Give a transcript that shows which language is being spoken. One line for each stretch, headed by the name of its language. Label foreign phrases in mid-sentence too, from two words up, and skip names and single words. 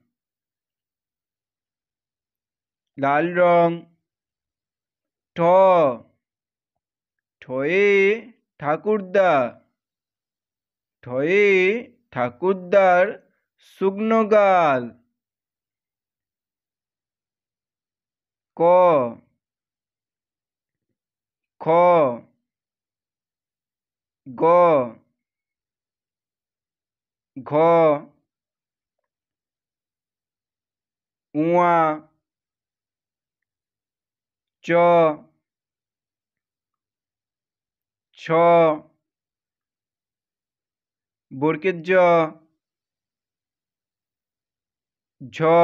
Bangla: লাল রং। ঠ, ঠয়ে ঠাকুরদা। ঠয়ে ঠাকুরদার শুকনো গাল। ক, খ, গ, ঘ, উয়া, চ, ছ, বরকের জ, ঝ,